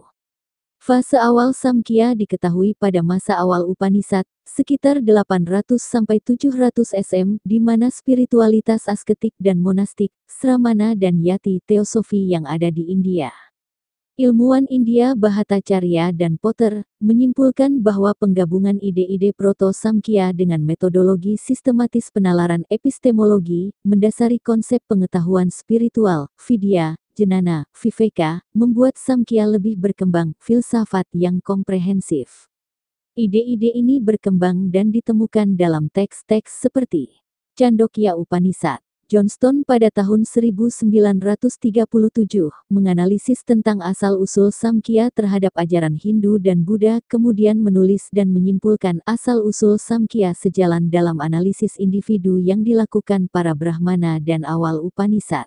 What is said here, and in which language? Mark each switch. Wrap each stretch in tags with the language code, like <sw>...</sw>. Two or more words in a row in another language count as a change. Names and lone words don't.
<id>Fase awal Samkhya diketahui pada masa awal Upanishad, sekitar 800-700 SM, di mana spiritualitas asketik dan monastik, Sramana dan Yati teosofi yang ada di India. Ilmuwan India Bhattacharya dan Potter menyimpulkan bahwa penggabungan ide-ide proto-Samkhya dengan metodologi sistematis penalaran epistemologi, mendasari konsep pengetahuan spiritual,</id> <sa>विद्या, ज्ञान, विवेक,</sa> <id>membuat Samkhya lebih berkembang, filsafat yang komprehensif. Ide-ide ini berkembang dan ditemukan dalam teks-teks seperti Chandogya Upanishad. Johnston pada tahun 1937 menganalisis tentang asal-usul Samkhya terhadap ajaran Hindu dan Buddha, kemudian menulis dan menyimpulkan asal-usul Samkhya sejalan dalam analisis individu yang dilakukan para Brahmana dan awal Upanishad.</id>